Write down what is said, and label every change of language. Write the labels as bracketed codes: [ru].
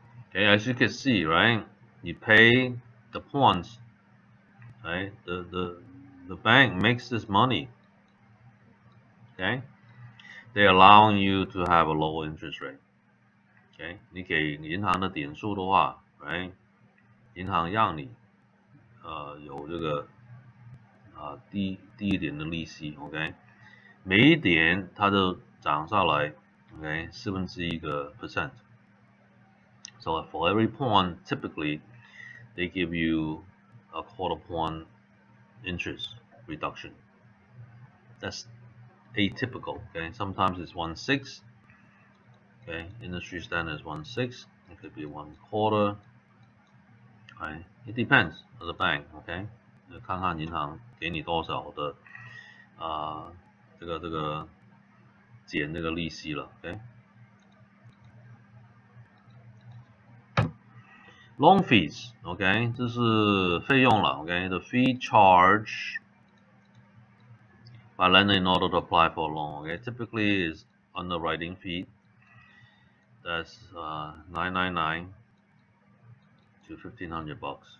[en] Okay, as you can see, right? You pay the points, right? The bank makes this money. Okay, they're allowing you to have a lower interest rate. [zh] Okay, 你给银行的点数的话 ，right？ 银行让你有这个低一点的利息 ，OK？每一点它都涨上来 ，OK？ 1/4%。 [en] So for every point, typically they give you a quarter point interest reduction. That's atypical. Okay, sometimes it's 1/6. Okay, industry standard is 1/6. It could be 1/4. Right, it depends on the bank. [zh] Okay， 看看银行给你多少的这个减这个利息了。OK。 [en] Loan fees, OK， [zh] 这是费用了 [en] ，OK，the fee charged by lender in order to apply for a loan, OK, typically is underwriting fee. That's $999 to $1,500.